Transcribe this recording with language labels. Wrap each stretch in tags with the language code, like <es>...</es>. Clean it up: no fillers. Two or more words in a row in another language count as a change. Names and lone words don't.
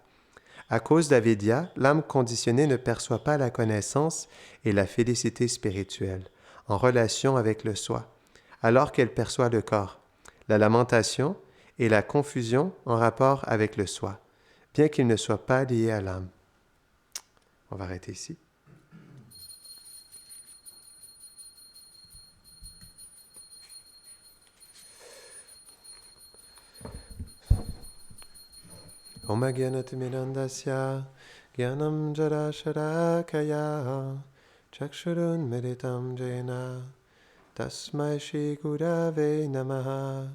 <fr>À cause d'Avidya, l'âme conditionnée ne perçoit pas la connaissance et la félicité spirituelle, en relation avec le soi, alors qu'elle perçoit le corps, la lamentation et la confusion en rapport avec le soi, bien qu'ils ne soient pas liés à l'âme. On va arrêter ici.</fr> <sa>ॐ अज्ञानतिमिरान्धस्य ज्ञानाञ्जन शलाकया चक्षुरुन्मीलितं येन तस्मै श्री गुरवे नमः.</sa>